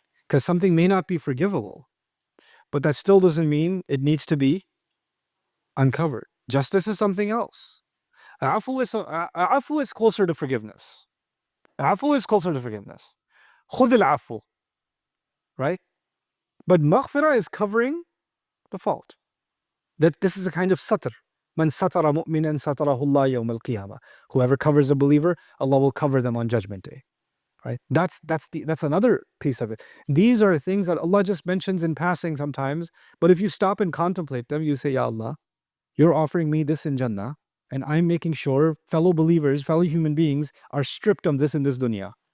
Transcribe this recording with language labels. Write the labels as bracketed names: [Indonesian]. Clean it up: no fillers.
[English] Because something may not be forgivable, but that still doesn't mean it needs to be uncovered. Justice is something else. Afu is closer to forgiveness. Afu is closer to forgiveness. [Arabic] خذ العفو, [English] right? But maghfirah is covering the fault. That this is a kind of satr. [Arabic] Man satara mu'minan satarahu Allah yawm al-qiyamah. [English] Whoever covers a believer, Allah will cover them on Judgment Day. Right? That's another piece of it. These are things that Allah just mentions in passing sometimes, but if you stop and contemplate them, you say, Ya Allah, you're offering me this in Jannah, and I'm making sure fellow believers, fellow human beings are stripped of this in this dunya.